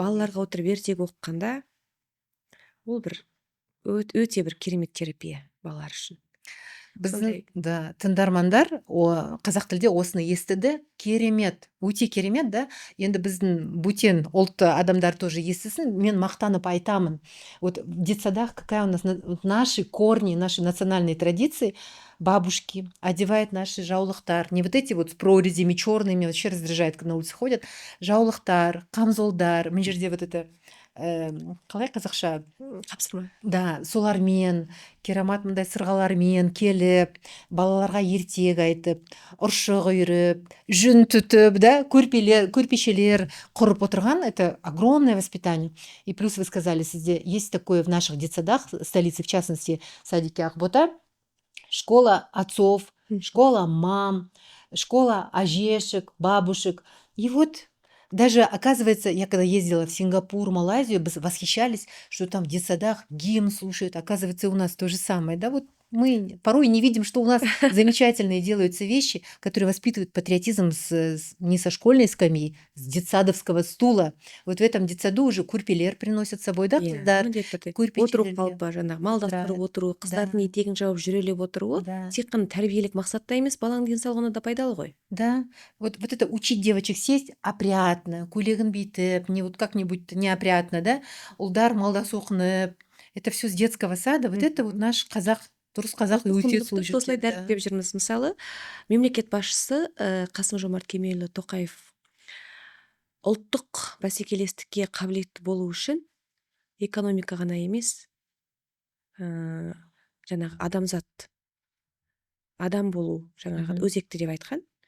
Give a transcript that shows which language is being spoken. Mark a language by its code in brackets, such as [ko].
[kk] балаларға отырып ертегі оқығанда ол бір өте бір керемет терапия балалар үшін. Біздің Сондай. да тыңдармандар қазақ тілде осыны естіді. Керемет, өте керемет, да. Енді біздің бөтен ұлтты адамдар тоже естісін. Мен мақтанып айтамын. [ru] Вот в детсадах какая у нас вот наши корни, наши национальные традиции. Бабушки одевают наши жаулықтар. Не вот эти вот с прорезями черными, вообще раздражает, когда на улице ходят. [kk] Жаулықтар, камзолдар. Мына жерде [ru] вот это [kk] қалай қазақша? Қапсырма. Да, солармен, керамат мындай сырғалармен келіп, балаларға ертек айтып, ұршық үйріп, жүн түтіп, да, көрпешелер құрып отырған, [ru] это огромное воспитание. И плюс вы сказали, [kk] сізде [ru] есть такое в наших детсадах, столице, в частности, садике Ақбота, школа отцов, школа мам, школа ажешек, бабушек. И вот даже, оказывается, я когда ездила в Сингапур, Малайзию, восхищались, что там в детсадах гимн слушают. Оказывается, у нас то же самое. Да, вот мы порой не видим, что у нас замечательные делаются вещи, которые воспитывают патриотизм не со школьной скамьи, с детсадовского стула. Вот в этом детсаду уже курпелер приносят с собой, да, [kk] қыздар? Отыру қалпы, жаңағы малдастырып отыру, қыздардың етегін жауып жүрелеп отыруы тек қана тәрбиелік мақсатта емес, баланың денсаулығына да пайдалы ғой. [ru] Да, вот это учить девочек сесть опрятно, [kk] көйлегін бүйтіп, [ru] не вот как-нибудь неопрятно, да, [kk] ұлдар малдасу оқынып, [ru] это все с детского сада. Вот это вот наш [kk] қазақ, дұрыс қазақ өте сол жерде. Осылай дәріптеп жүрміз. Мысалы, мемлекет басшысы Қасым-Жомарт Кемелұлы Тоқаев ұлттық бәсекелестікке қабілетті болу үшін экономика ғана емес, жаңағы адамзат, адам болу жаңағы өзекті деп айтқан.